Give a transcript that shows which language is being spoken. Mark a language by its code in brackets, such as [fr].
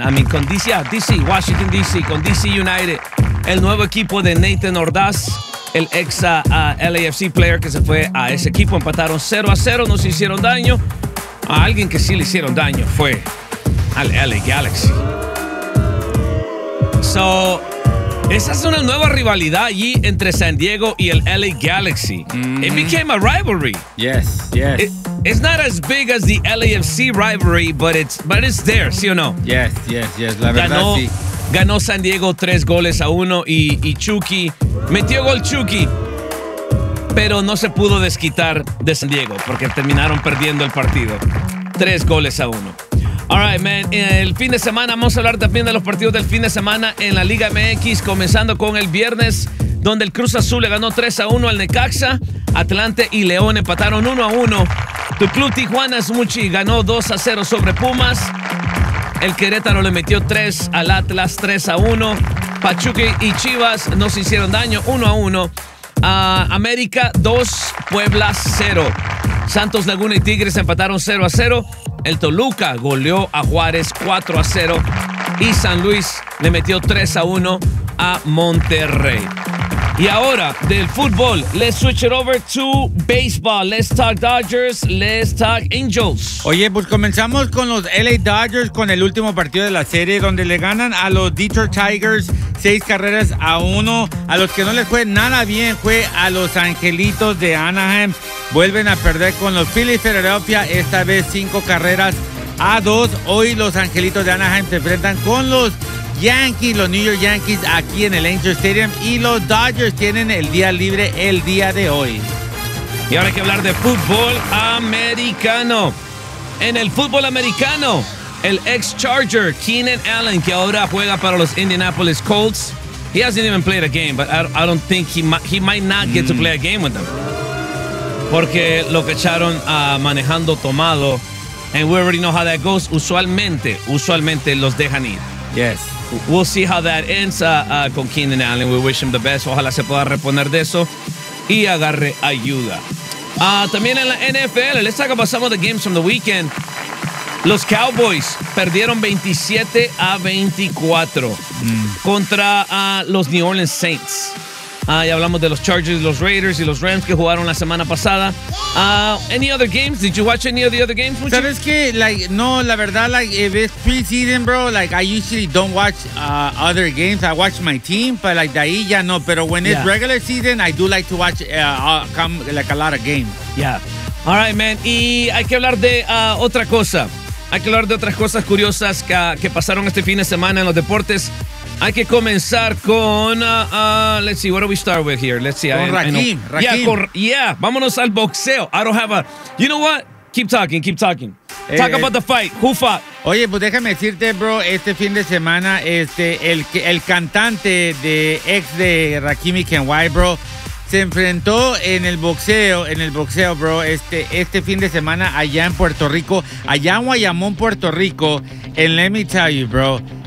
[en] I mean, [es] con DC, Washington DC, con DC United. El nuevo equipo de Nathan Ordaz, el ex LAFC player que se fue a ese equipo. Empataron 0-0, no se hicieron daño. A alguien que sí le hicieron daño fue al LA Galaxy. So, esa es una nueva rivalidad allí entre San Diego y el LA Galaxy. [en] Mm-hmm. It became a rivalry. Yes, yes. It's not as big as the LAFC rivalry, but it's there, [es] ¿sí o no? [en] Yes, yes, yes. [es] La verdad, sí. Ganó San Diego 3-1 y Chucky metió gol Chucky, pero no se pudo desquitar de San Diego porque terminaron perdiendo el partido 3-1. [en] All right, man. [es] El fin de semana, vamos a hablar también de los partidos del fin de semana en la Liga MX, comenzando con el viernes, donde el Cruz Azul le ganó 3-1 al Necaxa. Atlante y León empataron 1-1. Tu club Tijuana Smuchi ganó 2-0 sobre Pumas. El Querétaro le metió 3 al Atlas, 3-1. Pachuca y Chivas no se hicieron daño, 1-1. América 2, Puebla 0. Santos Laguna y Tigres empataron 0-0. El Toluca goleó a Juárez 4-0. Y San Luis le metió 3-1 a Monterrey. Y ahora, del fútbol, [en] let's switch it over to baseball. Let's talk Dodgers, let's talk Angels. [es] Oye, pues comenzamos con los LA Dodgers con el último partido de la serie, donde le ganan a los Detroit Tigers 6-1. A los que no les fue nada bien fue a los Angelitos de Anaheim. Vuelven a perder con los Phillies de Philadelphia, esta vez 5-2. Hoy los Angelitos de Anaheim se enfrentan con los Yankees, los New York Yankees aquí en el Angel Stadium, y los Dodgers tienen el día libre el día de hoy. Y ahora hay que hablar de fútbol americano. En el fútbol americano, el ex Charger Keenan Allen, que ahora juega para los Indianapolis Colts. [en] He hasn't even played a game, but I don't think he might not get to play a game with them. [es] Porque lo cacharon manejando tomado. [en] And we already know how that goes. [es] Usualmente los dejan ir. [en] Yes. We'll see how that ends con Keenan Allen. We wish him the best. [es] Ojalá se pueda reponer de eso y agarre ayuda. También en la NFL, [en] let's talk about some of the games from the weekend. [es] Los Cowboys perdieron 27-24 contra los New Orleans Saints. Ya hablamos de los Chargers, los Raiders y los Rams que jugaron la semana pasada. [en] Any other games? Did you watch any of the other games? [es] ¿Sabes qué? [en] Like, [es] no, la verdad, [en] like, if it's preseason, bro, like, I usually don't watch other games. I watch my team, but like, [es] de ahí ya no. Pero [en] when it's regular season, I do like to watch a lot of games. Yeah. All right, man. [es] Y hay que hablar de otra cosa. Hay que hablar de otras cosas curiosas que pasaron este fin de semana en los deportes. Hay que comenzar con, [en] let's see, what do we start with here? Let's see. [es] Con Rakim. Vámonos al boxeo. [en] I don't have a, you know what? Keep talking. Talk about the fight. Who fought? [es] Oye, pues déjame decirte, bro, este fin de semana, el cantante de ex de Rakim y Ken White, bro, se enfrentó en el boxeo, bro, este fin de semana allá en Puerto Rico, allá en Guayamón, Puerto Rico, en Let Me Tell You, bro.